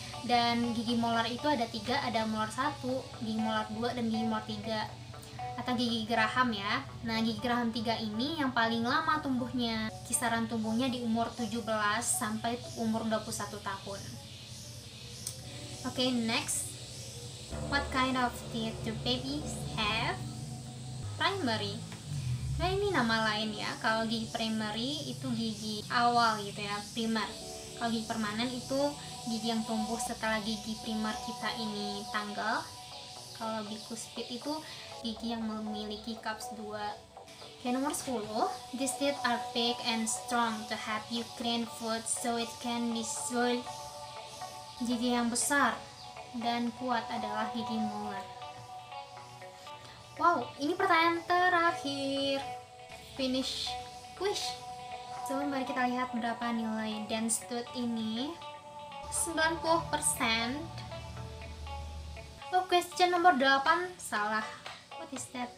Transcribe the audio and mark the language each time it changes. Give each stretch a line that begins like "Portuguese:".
Indonesian: Dan gigi molar itu ada 3, ada molar 1, gigi molar 2, dan gigi molar 3, atau gigi geraham ya. Nah, gigi geraham 3 ini yang paling lama tumbuhnya. Kisaran tumbuhnya di umur 17 sampai umur 21 tahun. Oke, next.
English: What kind of teeth do babies have?
Indonesian: Primary. Nah, ini nama lain ya. Kalau gigi primary itu gigi awal gitu ya, primer. Kalau gigi permanen itu gigi yang tumbuh setelah gigi primer kita ini tanggal. Kalau bikuspid itu gigi yang memiliki cups 2. Oke, nomor 10.
English: These teeth are big and strong to help you clean food so it can be swallowed.
Indonesian: Gigi yang besar dan kuat adalah gigi molar. Wow, ini pertanyaan terakhir.
English: Finish quiz.
Indonesian: So, mari kita lihat berapa nilai dense tooth ini.
English: 90%. Oh, question
Indonesian: nomor 8 salah.
English: What is that?